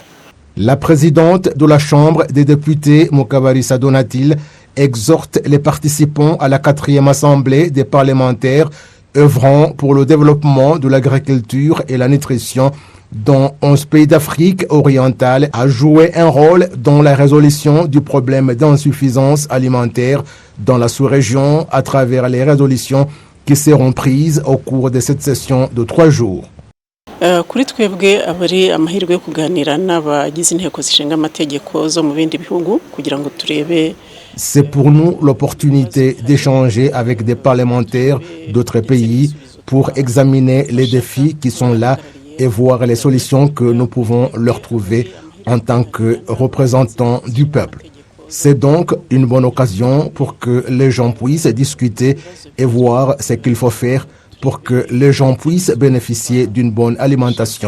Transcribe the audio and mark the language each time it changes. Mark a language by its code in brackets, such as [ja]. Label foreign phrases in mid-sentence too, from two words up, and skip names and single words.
[fr] La présidente de la Chambre des députés, Mukabalisa Donatil, exhorte les participants à la 4e Assemblée des parlementaires œuvrant pour le développement de l'agriculture et la nutrition dans 11 pays d'Afrique orientale à jouer un rôle dans la résolution du problème d'insuffisance alimentaire dans la sous-région à travers les résolutions qui seront prises au cours de cette session de 3 jours. [rw] Kuri twebwe abari amahirwe yo kuganira n'abagize inteko zishinga amategeko zo mu bindi bihugu kugira ngo turebe. [fr] C'est pour nous l'opportunité d'échanger avec des parlementaires d'autres pays pour examiner les défis qui sont là et voir les solutions que nous pouvons leur trouver en tant que représentants du peuple. C'est donc une bonne occasion pour que les gens puissent discuter et voir ce qu'il faut faire pour que les gens puissent bénéficier d'une bonne alimentation.